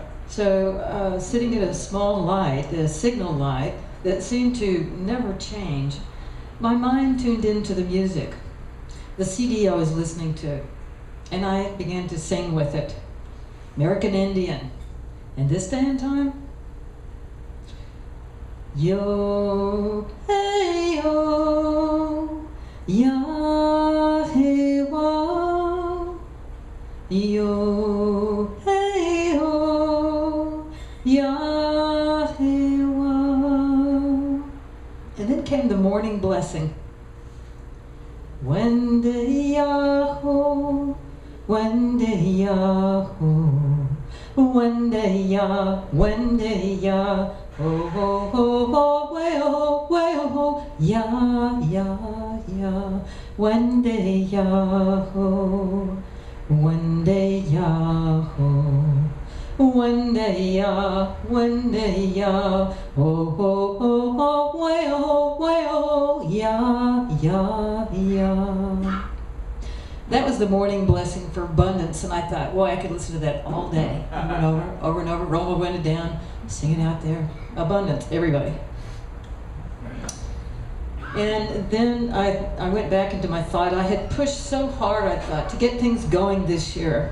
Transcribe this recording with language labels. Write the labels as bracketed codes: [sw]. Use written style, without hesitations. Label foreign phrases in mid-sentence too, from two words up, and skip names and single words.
[en] So sitting at a small light, a signal light, that seemed to never change, my mind tuned into the music, the CD I was listening to, and I began to sing with it. American Indian. And this day and time, yo, hey, yo, ya, hey, wo, yo, hey, yo, ya, hey, wo. And then came the morning blessing. Wendy-ya-ho, Wendy-ya-ho, Wendy-ya, Wendy-ya, ho ho ho ho, way ho, ya ya ya, Wendy-ya-ho, Wendy-ya-ho, Wendy-ya, Wendy-ya, ho ho ho ho, way ho, ya ya ya. That was the morning blessing for abundance, and I thought, boy, I could listen to that all day, over and over, roll my window down, singing out there, abundance, everybody. And then I went back into my thought. I had pushed so hard, I thought, to get things going this year.